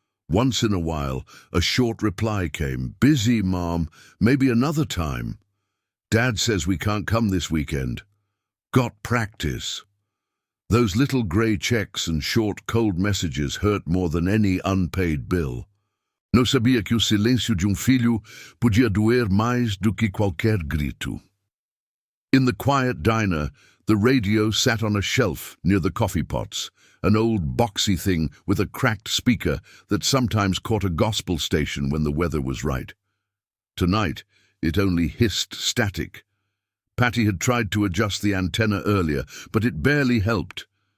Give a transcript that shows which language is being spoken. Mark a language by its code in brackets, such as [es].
[en] Once in a while, a short reply came. Busy, Mom. Maybe another time. Dad says we can't come this weekend. Got practice. Those little grey checks and short, cold messages hurt more than any unpaid bill. [pt] Não sabia que o silêncio de filho podia doer mais do que qualquer grito. [en] In the quiet diner, the radio sat on a shelf near the coffee pots, an old boxy thing with a cracked speaker that sometimes caught a gospel station when the weather was right. Tonight, it only hissed static. Patty had tried to adjust the antenna earlier, but it barely helped.